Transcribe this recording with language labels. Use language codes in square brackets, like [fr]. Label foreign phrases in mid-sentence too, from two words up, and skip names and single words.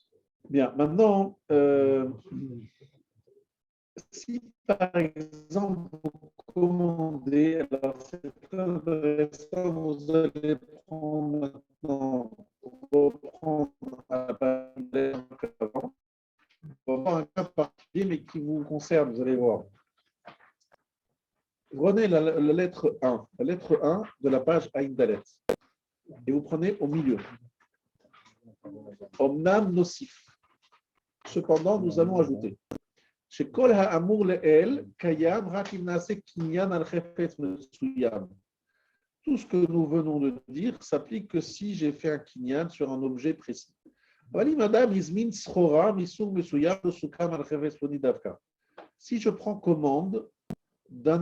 [fr] Bien, maintenant, si par exemple vous commandez, alors c'est très intéressant, vous allez reprendre à la page avant. On va voir un cas particulier, mais qui vous concerne, vous allez voir. Prenez la lettre 1, la lettre 1 de la page Aïn Dalet, et vous prenez au milieu. [he] אומנם נוסיף. [fr] Cependant, nous allons ajouter. [he] Chez כל האמור לעיל, קיים רק אם נעשה קניין על חפץ מסוים. [fr] Tout ce que nous venons de dire s'applique que si j'ai fait un kinyan sur un objet précis. Si je prends commande d'un